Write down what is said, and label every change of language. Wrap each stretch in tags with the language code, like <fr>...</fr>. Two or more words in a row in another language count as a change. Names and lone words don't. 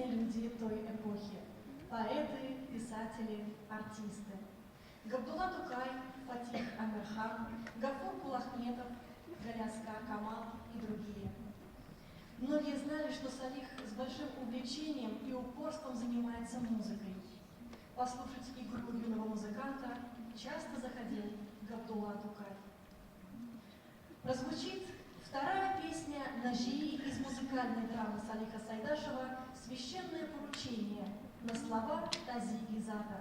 <ru>люди той эпохи. Поэты, писатели, артисты. Габдулла Тукай, Фатих Амирхан, Гафур Кулахметов, Галяскар Камал и другие. Многие знали, что Салих с большим увлечением и упорством занимается музыкой. Послушать игру юного музыканта часто заходил Габдулла Тукай. Прозвучит вторая песня Наджии из музыкальной драмы Салиха Сайдашева «Священное поручение» на слова Тази Гизата.</ru>